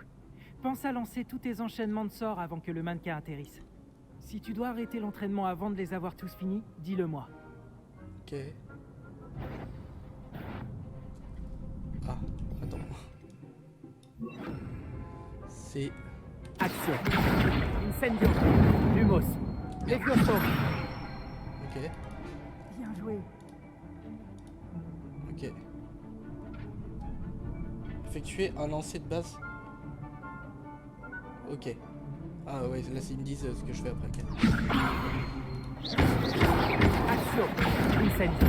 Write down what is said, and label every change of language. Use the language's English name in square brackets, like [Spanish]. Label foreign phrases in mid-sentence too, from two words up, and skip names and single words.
[French] Pense à lancer tous tes enchaînements de sorts avant que le mannequin atterrisse. Si tu dois arrêter l'entraînement avant de les avoir tous finis, dis-le-moi. Ok. Ah, attends. C'est... Action. Incendio. Lumos. Levioso. Ok. Bien joué. Ok. Effectuer un lancer de base. Ok. Ah ouais, là ils me disent ce que je fais après. Action. Incendio.